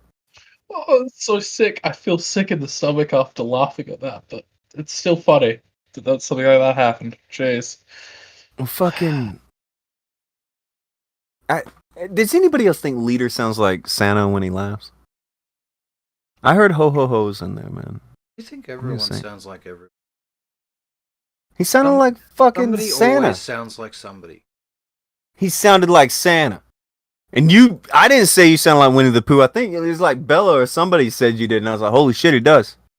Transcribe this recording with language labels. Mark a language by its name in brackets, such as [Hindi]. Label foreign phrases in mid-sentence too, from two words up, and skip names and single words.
[English] oh, it's so sick. I feel sick in the stomach after laughing at that, but it's still funny that something like that happened. Jeez. Well, fucking. Does anybody else think Leader sounds like Santa when he laughs? I heard ho ho ho's in there, man. You think everyone sounds like everyone? He sounded like fucking somebody Santa. Always sounds like somebody. He sounded like Santa. And I didn't say you sound like Winnie the Pooh. I think it was like Bella or somebody said you did, and I was like, holy shit, he does.